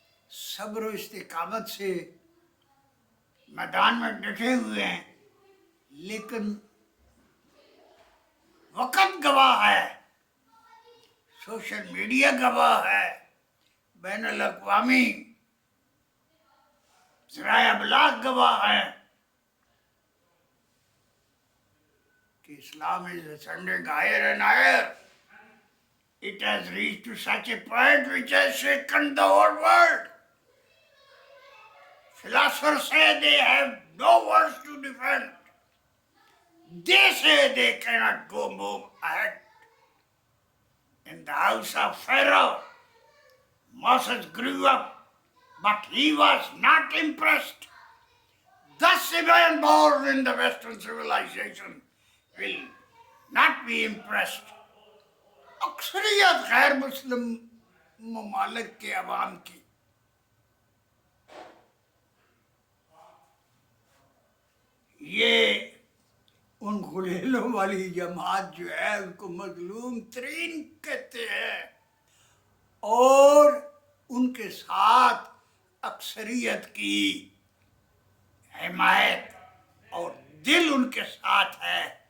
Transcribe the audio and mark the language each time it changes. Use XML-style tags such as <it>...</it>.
<ur>صبر و استقامت سے میدان میں ڈٹے ہوئے ہیں، لیکن وقت گواہ ہے، سوشل میڈیا گواہ ہے، بین الاقوامی ذرائع ابلاغ گواہ ہے کہ</ur> <en>Islam is ascending higher and higher. It has reached to such a point which has shaken the whole world. Philosophers say they have no words to defend. They say they cannot go move ahead. In the house of Pharaoh, Moses grew up, but he was not impressed. Thus, even born in the Western civilization will not be impressed.</en> <ur>اکثریت غیر مسلم ممالک کے عوام کی یہ ان غلیلوں والی جماعت جو ہے ان کو مظلوم ترین کہتے ہیں، اور ان کے ساتھ اکثریت کی حمایت اور دل ان کے ساتھ ہے.</ur>